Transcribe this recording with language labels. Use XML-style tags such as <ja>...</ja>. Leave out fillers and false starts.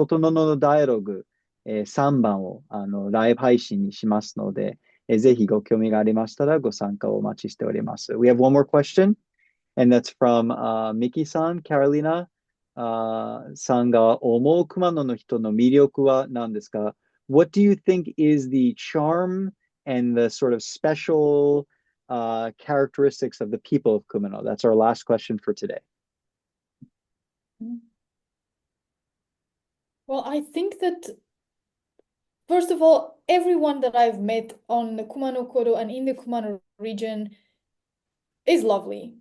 <ja>のダイアログ、3番をライブ配信にしますので、ぜひご興味がありましたらご参加をお待ちしております。</ja> <en>We have one more question, and that's from Miki-san, Carolina.</en> <ja>さんが思う熊野の人の魅力は何ですか？</ja> <en>What do you think is the charm and the sort of special characteristics of the people of Kumano? That's our last question for today. Well, I think that, first of all, everyone that I've met on the Kumano Kodo and in the Kumano region is lovely.</en>